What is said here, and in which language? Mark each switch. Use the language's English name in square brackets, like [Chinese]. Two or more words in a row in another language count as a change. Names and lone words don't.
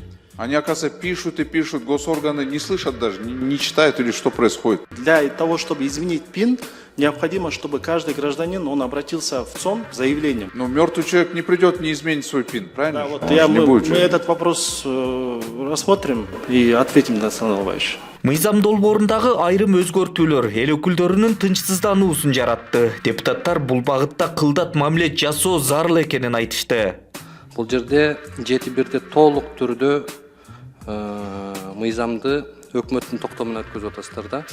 [Russian] Они, оказывается, пишут и пишут, госорганы не слышат даже, не читают или что происходит. Для того, чтобы изменить ПИН, необходимо, чтобы каждый гражданин, он обратился в ЦОН с заявлением. Но мертвый человек не придет, не изменит свой ПИН, правильно? Да, вот мы этот вопрос рассмотрим и ответим, Дастан Албаевич. [Kyrgyz] Мыйзам долбоорундагы айрым өзгөртүүлөр эл өкүлдөрүнүн тынчсыздануусун жаратты. Депутаттар бул багытта кылдат мамиле жасоо зарыл экенин айтышты. Бул жерде 7-1'de толук түрдө мыйзамды өкмөттүн токтому менен өткөзүп атасыздар да.